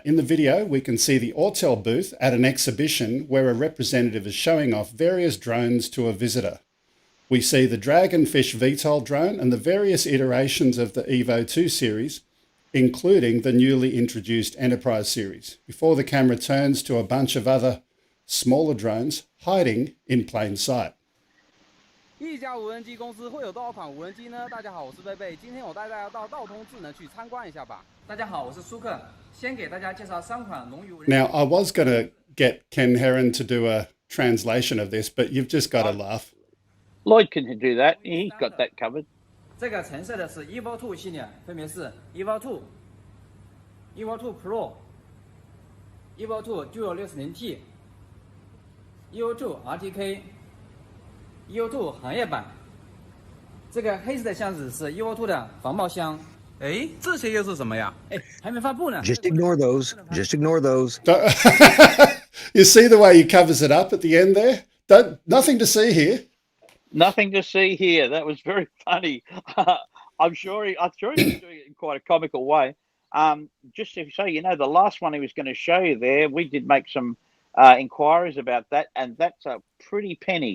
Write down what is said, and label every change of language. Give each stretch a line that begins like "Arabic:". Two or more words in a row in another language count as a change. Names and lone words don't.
English: In the video, we can see the Autel booth at an exhibition where a representative is showing off various drones to a visitor. We see the Dragonfish VTOL drone and the various iterations of the Evo 2 series, including the newly introduced Enterprise series, before the camera turns to a bunch of other smaller drones hiding in plain sight.
Chinese: 一家无人机公司会有多少款无人机呢？大家好，我是贝贝，今天我带大家到道通智能去参观一下吧。大家好，我是舒克，先给大家介绍3款龙鱼无人机。
English: Now, I was going to get Ken Heron to do a translation of this, but you've just got to laugh. Lloyd can do that. He's got that covered.
Chinese: 这个橙色的是 Evo 2系列，分别是 Evo 2、Evo 2 Pro、Evo 2 Dual 60T、Evo 2 RTK、Evo 2 行业版。这个黑色的箱子是 Evo 2的防爆箱。哎，这些又是什么呀？哎，还没发布呢。
English: Just ignore those. Just ignore those. You see the way he covers it up at the end there? Nothing to see here. Nothing to see here. That was very funny. I'm sure he was doing it in quite a comical way. Just so you know, the last one he was going to show you there, we did make some inquiries about that, and that's a pretty penny.